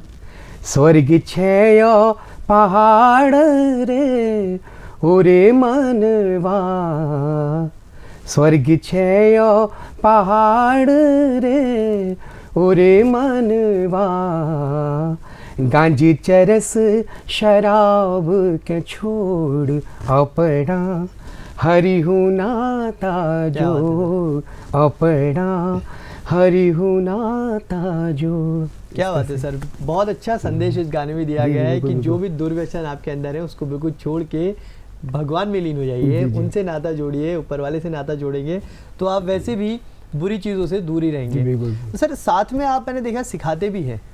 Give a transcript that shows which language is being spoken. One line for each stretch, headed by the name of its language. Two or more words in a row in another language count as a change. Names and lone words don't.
Garhwali: स्वर्ग छय पहाड़ रे ओरे मनवा, स्वर्ग छय पहाड़ रे ओरे मनवा। गांजी चरस शराब के छोड़, अपना हरिहु नाता जोड़, अपना हरिहु नाता जोड़।
Hindi: क्या बात है सर, बहुत अच्छा संदेश इस गाने में दिया गया है कि जो भी दुर्व्यसन आपके अंदर है उसको बिल्कुल छोड़ के भगवान में लीन हो जाइए, उनसे नाता जोड़िए, ऊपर वाले से नाता जोड़ेंगे तो आप वैसे भी बुरी चीज़ों से दूर ही रहेंगे। तो सर साथ में आप, मैंने देखा, सिखाते भी हैं।